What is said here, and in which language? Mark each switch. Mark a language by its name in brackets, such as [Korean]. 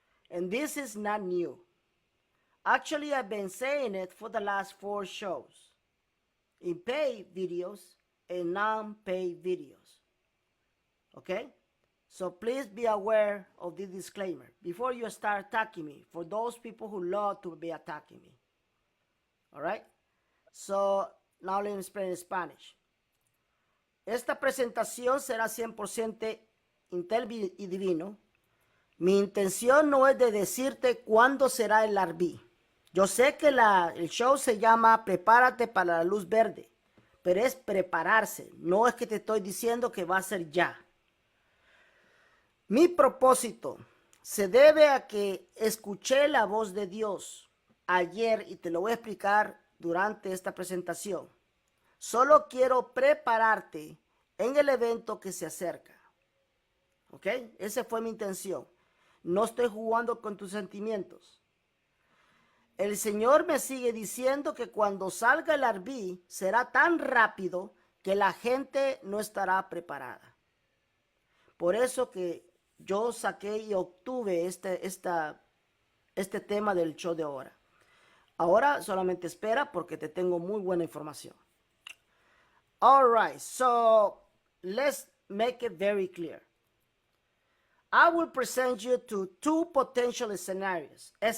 [English] And this is not new. Actually, I've been saying it for the last 4 shows, in paid videos and non-paid videos. Okay? So please be aware of this disclaimer before you start attacking me, for those people who love to be attacking me. All right? So now let me explain in Spanish. [Spanish] Esta presentación será 100% intel y divino. Mi intención no es de decirte cuándo será el RB. Yo sé que el show se llama Prepárate para la luz verde, pero es prepararse. No es que te estoy diciendo que va a ser ya. Mi propósito se debe a que escuché la voz de Dios ayer y te lo voy a explicar durante esta presentación. Solo quiero prepararte en el evento que se acerca. ¿Ok? Esa fue mi intención. No estoy jugando con tus sentimientos. El Señor me sigue diciendo que cuando salga el RB será tan rápido que la gente no estará preparada. Por eso que yo saqué y obtuve este tema del show de ahora. Ahora solamente espera porque te tengo muy buena información. [English] All right, so let's make it very clear. I will present you to two potential scenarios.